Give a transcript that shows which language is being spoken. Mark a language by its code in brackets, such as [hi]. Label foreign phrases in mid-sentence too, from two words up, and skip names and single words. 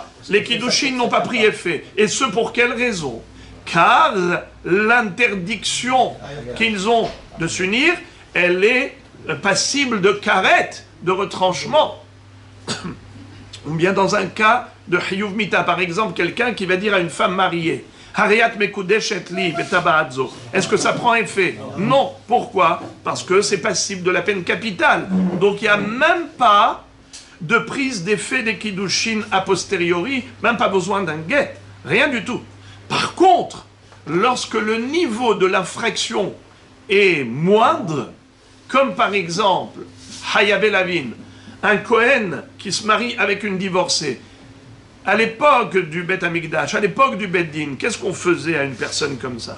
[fr] Les kiddushin n'ont pas pris effet. Et ce pour quelle raison? Car l'interdiction qu'ils ont de s'unir, elle est passible de karet, de retranchement. Ou bien dans un cas de [he] חיוב מיתה, [fr] par exemple, quelqu'un qui va dire à une femme mariée, [he] הרי את מקודשת לי בטבעת זו. [fr] Est-ce que ça prend effet? Non. Pourquoi? Parce que c'est passible de la peine capitale. Donc il n'y a même pas de prise d'effet des kiddushin a posteriori, même pas besoin d'un guet. Rien du tout. Par contre, lorsque le niveau de l'infraction est moindre, comme par exemple, [he] חייבי לאוין, [fr] un Kohen qui se marie avec une divorcée, à l'époque du [he] בית המקדש, [fr] à l'époque du [he] בית דין, [fr] qu'est-ce qu'on faisait à une personne comme ça?